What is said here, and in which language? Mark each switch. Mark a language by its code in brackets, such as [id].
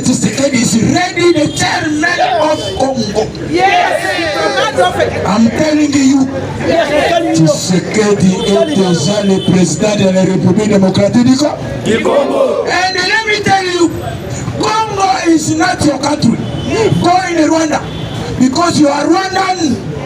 [en] Tshisekedi is ready, the chairman of Congo. Yes. I'm telling you, [fr] Tshisekedi est déjà le président de la République démocratique du Congo. [en] And let me tell you, Congo is not your country. Go in Rwanda because you are Rwandan.